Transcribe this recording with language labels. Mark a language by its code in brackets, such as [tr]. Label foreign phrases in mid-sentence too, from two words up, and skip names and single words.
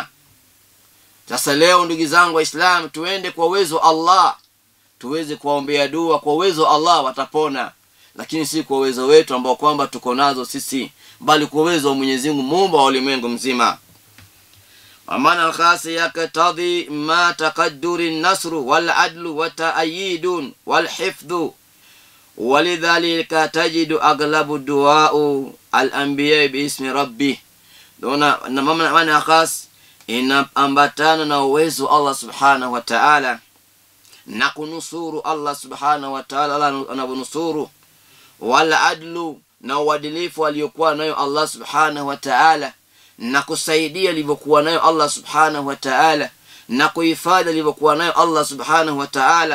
[sw] Sasa leo ndugu zangu Waislamu, tuende kwa uwezo wa Allah, tuweze kuwaombea dua kwa uwezo wa Allah, watapona. Lakini si kwa uwezo wetu ambao kwamba tuko nazo sisi, bali kwa uwezo wa Mwenyezi Mungu muumba wa ulimwengu mzima. [ar] ومعنى الخاص يقتضي ما تقدر النصر والعدل والتأييد والحفظ. ولذلك تجد أغلب الدعاء الأنبياء باسم ربه. دون معنى خاص [sw] inaambatana na uwezo [ar] الله سبحانه وتعالى [sw] na kunusuru [ar] الله سبحانه وتعالى [sw] anabunusuru, wala adlu na uadilifu aliyokuwa nayo [ar] الله سبحانه وتعالى, [sw] na kusaidia alivyokuwa nayo [ar] الله سبحانه وتعالى, [sw] na kuhifadhi alivyokuwa nayo [ar] الله سبحانه وتعالى.